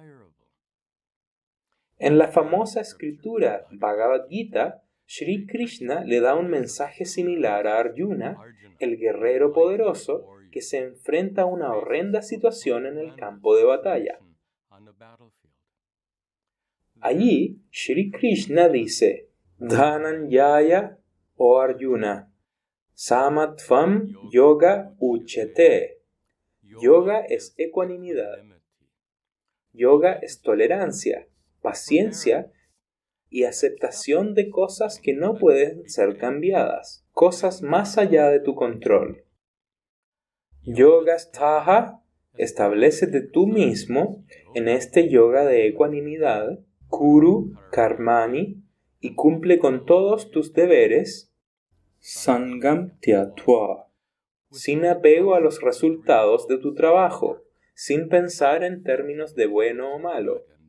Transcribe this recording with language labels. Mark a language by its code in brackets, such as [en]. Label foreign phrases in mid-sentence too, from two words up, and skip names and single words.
[es] En la famosa escritura Bhagavad Gita, Sri Krishna le da un mensaje similar a Arjuna, el guerrero poderoso que se enfrenta a una horrenda situación en el campo de batalla. Allí, Sri Krishna dice, Dhananjaya o Arjuna, [sa] Samatvam Yoga Uchete. [es] Yoga es ecuanimidad. Yoga es tolerancia, paciencia y aceptación de cosas que no pueden ser cambiadas, cosas más allá de tu control. Yogastaha, establécete tú mismo en este yoga de ecuanimidad, [sa] Kuru Karmani, [es] y cumple con todos tus deberes, [sa] Sangam Tyatva, [es] sin apego a los resultados de tu trabajo, sin pensar en términos de bueno o malo.